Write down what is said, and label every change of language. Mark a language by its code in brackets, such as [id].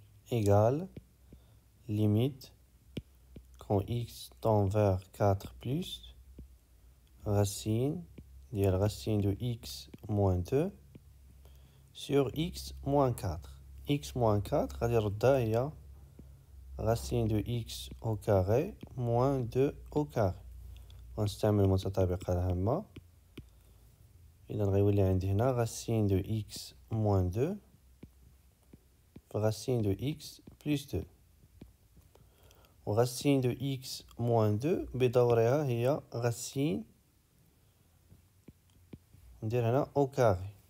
[fr] égale limite quand x tend vers 4 plus racine de x moins 2 sur x moins 4. x moins 4 [ar] غادي نردها هي [fr] racine de x au carré moins 2 au carré. [ar] ونستعمل المتطابقة العامة. إذا غيولي عندي هنا [fr] racine de x moins 2 racine de x plus 2. ورacine de x moins 2 بدورها هي racine [ar] ندير هنا [fr] au carré.